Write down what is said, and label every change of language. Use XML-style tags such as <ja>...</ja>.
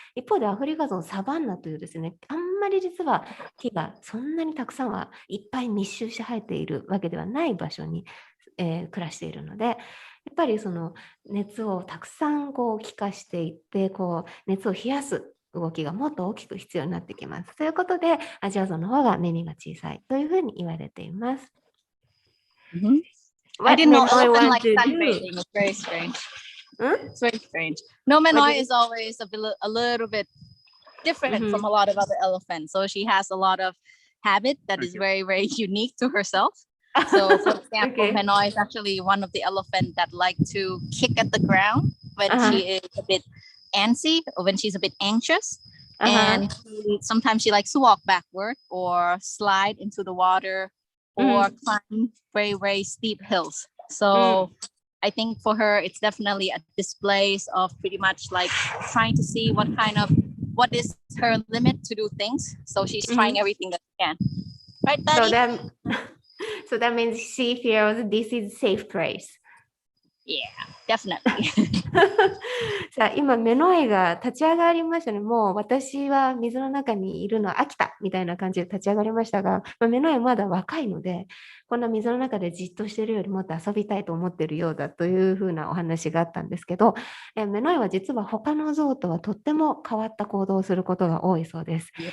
<ja>一方でアフリカゾウサバンナというですね、あんまり実は木がそんなにたくさんはいっぱい密集して生えているわけではない場所に、暮らしているので、やっぱりその熱をたくさんこう気化していってこう熱を冷やす動きがもっと大きく必要になってきます。ということでアジアゾウの方が耳が小さいというふうに言われています。</ja> <en>I didn't know elephant like sunbathing. It's very strange. It's very strange. No, Manoy is always a little bit different from a lot of other elephants. So she has a lot of habit that is very, very unique to herself. So, for example, Manoy is actually one of the elephants that like to kick at the ground when she is a bit antsy or when she's a bit anxious. And sometimes she likes to walk backward or slide into the water or climb very, very steep hills. So I think for her, it's definitely a display of pretty much like trying to see what is her limit to do things. So she's trying everything that she can. Right, Daddy? So that means she feels this is a safe place. Yeah, definitely.</en> <ja>さあ、今、目の絵が立ち上がりましたね。もう私は水の中にいるの飽きたみたいな感じで立ち上がりましたが、目の絵まだ若いので、こんな水の中でじっとしているよりもっと遊びたいと思っているようだというふうなお話があったんですけど、目の絵は実は他の象とはとっても変わった行動をすることが多いそうです。</ja>